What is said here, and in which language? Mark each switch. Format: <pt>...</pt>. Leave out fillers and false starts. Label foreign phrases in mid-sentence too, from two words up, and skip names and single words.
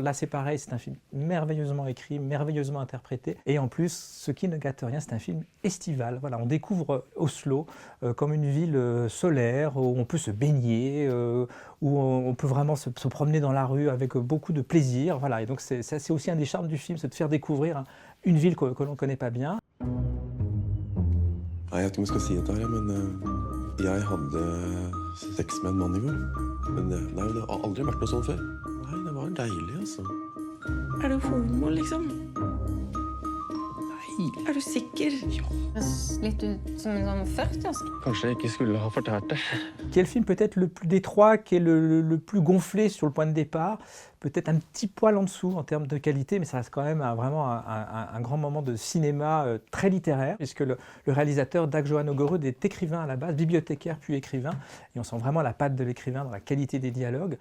<fr>Là c'est pareil, c'est un film merveilleusement écrit, merveilleusement interprété et en plus, ce qui ne gâte rien, c'est un film estival. Voilà, on découvre Oslo comme une ville solaire où on peut se baigner, où on peut vraiment se promener dans la rue avec beaucoup de plaisir. Voilà, et donc c'est aussi un des charmes du film, c'est de faire découvrir une ville que l'on ne connaît pas bien.</fr> <no>Jeg vet ikke om jeg skal si dette her, men jeg hadde sex med en mann I går. Men nei, det har aldri vært noe sånt før. Nei, det var deilig, altså. Er du homo, liksom? Er du sikker? Ja. Det høres litt ut som en sånn 40-årsk. Kanskje jeg ikke skulle ha fortalt det.</no> <fr>Qui est le film peut-être le plus des trois, qui est le plus gonflé sur le point de départ, peut-être un petit poil en dessous en termes de qualité, mais ça reste quand même vraiment un grand moment de cinéma très littéraire, puisque le réalisateur Dag Johan Ågerud est écrivain à la base, bibliothécaire puis écrivain, et on sent vraiment la patte de l'écrivain dans la qualité des dialogues.</fr>